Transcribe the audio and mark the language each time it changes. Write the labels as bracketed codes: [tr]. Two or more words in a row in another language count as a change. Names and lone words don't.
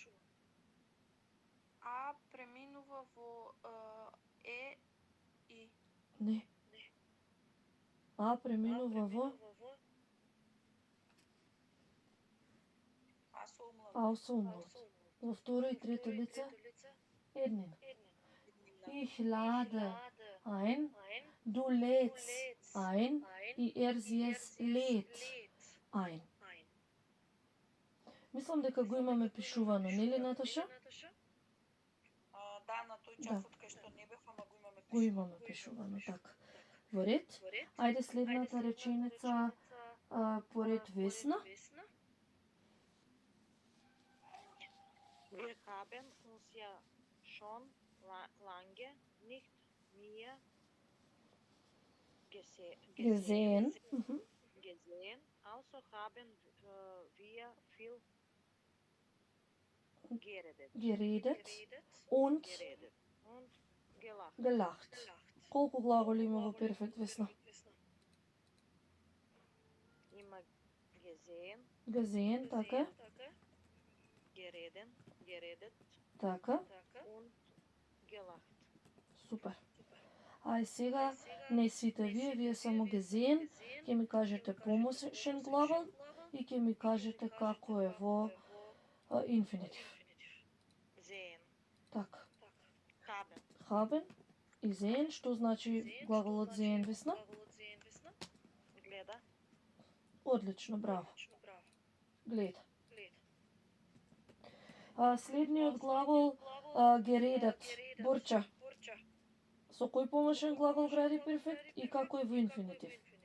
[mk] А преминува во и. Не. А преминува во Ausumlaut. Во второ и трето лице еднина. [de] Ich lade ein, du lädst ein и sie es lädt ein. [mk] Мислам дека го имаме пишувано, нели, Наташа? Да, на тој часот кај што не бев, ама го имаме Го имаме пишувано, така. Во ред. Ајде следната реченица поред Весна. [de] Wir haben uns ja schon lange nicht mehr Gesehen. gesehen, also haben wir viel geredet Geredet und und gelacht. gelacht. [mk] Колку глаголи има во перфект, Весна? Има gesehen, Gesehen, така, geredet така, [de] und gelacht. [mk] супер. Ај сега, не сите вие само gesehen, ќе ми кажете помошен глагол и ќе ми кажете како е во инфинитив. Sehen, Така. haben, Haben и sehen, што значи глаголот sehen, Весна? gleda, Одлично, браво. Гледа. Следниот глагол geredet, Борча. Со кој помошен глагол гради перфект и како е во инфинитив?